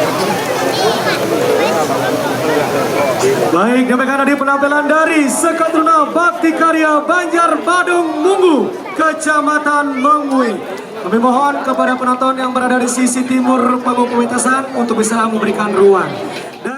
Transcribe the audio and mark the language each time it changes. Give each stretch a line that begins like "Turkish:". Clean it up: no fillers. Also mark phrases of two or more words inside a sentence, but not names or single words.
Indonesian: Baik, demikian tadi penampilan dari Sekatruna Taruna Bakti Karya Banjar Badung Munggu, Kecamatan Mengui. Kami mohon kepada penonton yang berada di sisi timur panggung pementasan untuk bisa memberikan ruang.